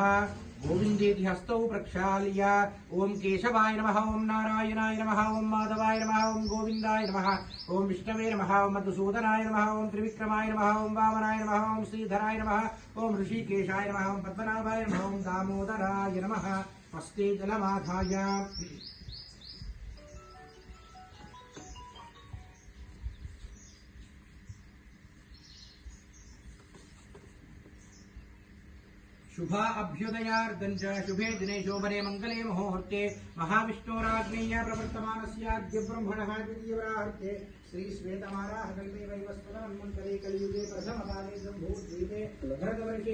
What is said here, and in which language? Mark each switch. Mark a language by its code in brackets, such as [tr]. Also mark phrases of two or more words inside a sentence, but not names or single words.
[sa] గోవిందేతి హస్తౌ ప్రక్షాళ్య ఓం కేశవాయ నమః, ఓం నారాయణాయ నమః, ఓం మాధవాయ నమః, ఓం గోవిందాయ నమః, ఓం విష్ణవే నమః, ఓం మధుసూదనాయ నమః, ఓం త్రివిక్రమాయ నమః, ఓం వామనాయ నమః, ఓం శ్రీధరాయ నమః, ఓం ఋషికేశాయ నమః, ఓం పద్మనాభాయ నమః, ఓం దామోదరాయ నమః. హస్తే జలమాధాయ शुभा अभ्युदयार्दञ्च शुभे दिने शोभने मङ्गले मुहूर्ते महाविष्णोराज्ञेय प्रवर्तमानस्याद्य ब्रह्मणः द्वितीयवराहर्ते श्री श्वेतमाराहकल्पे वैवस्वतमन्वन्तरे कलियुगे प्रथमकाले सम्भूद्वीपे भरतवर्षे